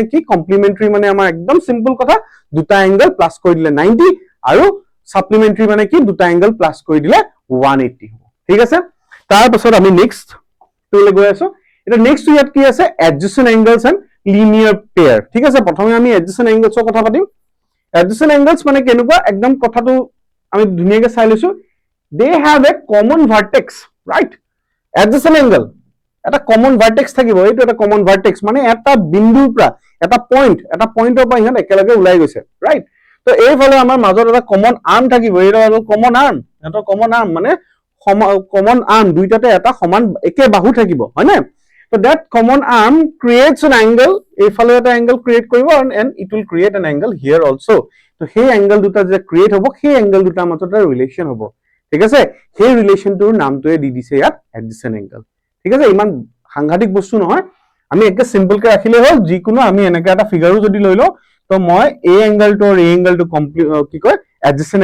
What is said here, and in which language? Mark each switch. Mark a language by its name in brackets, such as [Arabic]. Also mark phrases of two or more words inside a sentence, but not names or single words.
[Assamese] কি কমপ্লিমেন্টাৰী মানে আমাৰ একদম সিম্পল কথা দুটা [English] angle plus [Assamese] কৰি দিলে 90 আৰু সাপ্লিমেন্টাৰী মানে কি দুটা [English] angle plus [Assamese] কৰি দিলে 180 হ'ব ঠিক আছে তাৰ পাছত আমি নেক্সট টুলে গৈ আছো এটা নেক্সট ইয়াত কি আছে [English] adjacent angles and linear pair [Assamese] ঠিক আছে প্ৰথমে আমি [English] adjacent anglesৰ [Assamese] কথা পাতিম [English] adjacent angles [Assamese] মানে কেনেকুৱা একদম কথাটো আমি ধুনিয়াকে চাই লৈছো [English] they have a common vertex right adjacent angle [Assamese] এটা [English] common vertex [Assamese] থাকিব এইটো এটা [English] common vertex [Assamese] মানে এটা বিন্দুৰ পৰা এটা পইণ্টৰ পৰা ইহত একেলগে ওলাই গৈছে ৰাইট তো এইফালে আমাৰ মাজত এটা [English] common arm [Assamese] থাকিব এইটো আৰু [English] common arm [Assamese] মানে [English] common arm [Assamese] দুইটাতে এটা সমান একে বাহু থাকিব হয় না তো [English] that common arm creates an angle [Assamese] এইফালে এটা [English] angle create [Assamese] কৰিব [English] and it will create an angle here also [Assamese] তো সেই এংগল দুটা যে ক্ৰিয়েট হ'ব সেই এংগল দুটাৰ মাজত এটা ৰিলেশন হ'ব ঠিক আছে সেই ৰিলেশনটোৰ নামটোৱে দি দিছে ইয়াত [English] adjacent angle [Assamese] ঠিক আছে ইমান সাংঘাতিক বস্তু নহয় আমি একে সিম্পল কে ৰাখিলে হ'ল যিকোনো আমি এনেকা এটা ফিগাৰো যদি লৈ লও তো মই এ এংগলটো আৰু এ এংগলটো কি কয় এডজেসেন্ট